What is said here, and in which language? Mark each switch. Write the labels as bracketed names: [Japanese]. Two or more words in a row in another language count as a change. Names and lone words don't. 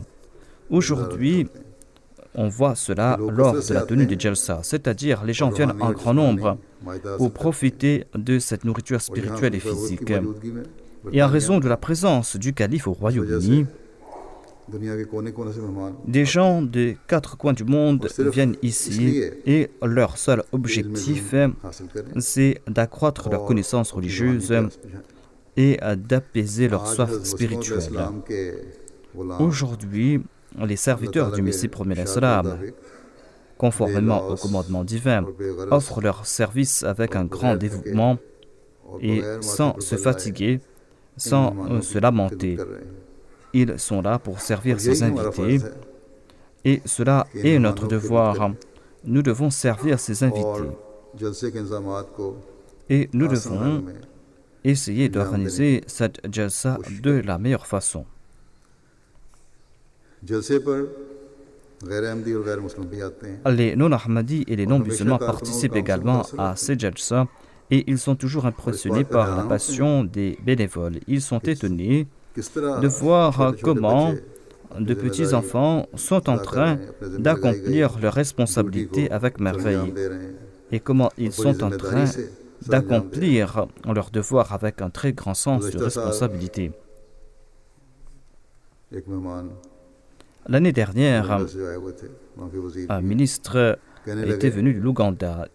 [French] Aujourd'hui, on voit cela lors de la tenue des Jalsa, c'est-à-dire les gens viennent en grand nombre pour profiter de cette nourriture spirituelle et physique. Et en raison de la présence du calife au Royaume-Uni, [Urdu] दुनिया के कोने कोने से मेहमान [French] des gens des quatre coins du monde viennent ici et leur seul objectif, [Urdu] हासिल करें [French] c'est d'accroître leur connaissance religieuse et d'apaiser leur soif spirituelle. [Urdu] इस्लाम के गुलाम [French] Aujourd'hui, les serviteurs du Messie premier Islam, conformément au commandement divin, offrent leur service avec un grand dévouement et sans se fatiguer, sans se lamenter. Ils sont là pour servir ses invités et cela est notre devoir. Nous devons servir ses invités [Urdu] जलसे के इंतजामात को [French] et nous devons essayer d'organiser cette jalsa de la meilleure façon. [Urdu] जलसे पर गैर अहमदी और गैर मुस्लिम भी आते हैं [French] Les non-ahmadis et les non-musulmans participent également à ces jalsa et ils sont toujours impressionnés par la passion des bénévoles. Ils sont étonnés [Urdu] किस तरह [French] de voir [Urdu] छोटे-छोटे [French] comment [Urdu] बच्चे [French] de petits-enfants sont en train d'accomplir leurs responsabilités avec merveille et comment ils sont en train d'accomplir leurs devoirs avec un très grand sens de responsabilité. L'année dernière, un ministre était venu de l'Ouganda.